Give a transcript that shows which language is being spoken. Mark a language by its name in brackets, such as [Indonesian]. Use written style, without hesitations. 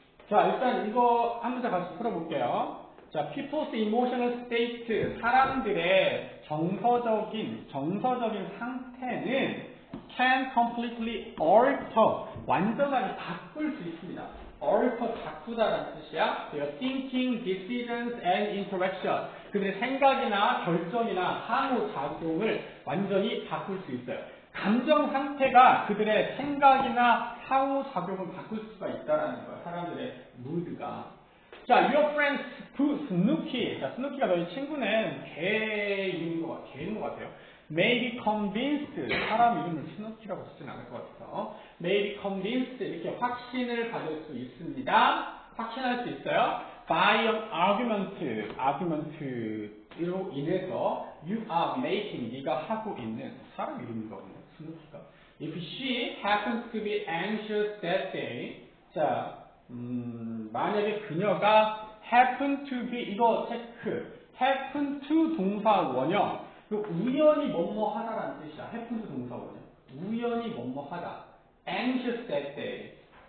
[Korean] 자, 일단 이거 한 문제 같이 풀어볼게요. 자, [English] people's emotional state, [Korean] 사람들의 정서적인 상태는 [English] can completely alter, [Korean] 완전하게 바꿀 수 있습니다. alter, 바꾸다라는 뜻이야. [English] their thinking, decisions, and interaction. [Korean] 그들의 생각이나 결정이나 상호작용을 완전히 바꿀 수 있어요. 감정 상태가 그들의 생각이나 상호작용을 바꿀 수가 있다라는 거예요. 사람들의 무드가. 자, [English] your friend Snooki. [Korean] 자, 스누키가 너희 친구는 개인 것 같아요. [English] May be convinced. [Korean] 사람 이름을 스누키라고 쓰진 않을 것 같아서. [English] May be convinced. [Korean] 이렇게 확신을 받을 수 있습니다. 확신할 수 있어요. [English] By an argument로 [Korean] 인해서 [English] you are making. [Korean] 네가 하고 있는 사람 이름인가 보네. 스누키가. [English] If she happens to be anxious that day. [Korean] 자, 만약에 그녀가 [English] happen to be, [Korean] 이거 체크. happen to 동사 원형. 우연히 뭐뭐 하다라는 뜻이야. happen to 동사 원형. 우연히 뭐뭐 하다. [English] anxious that day.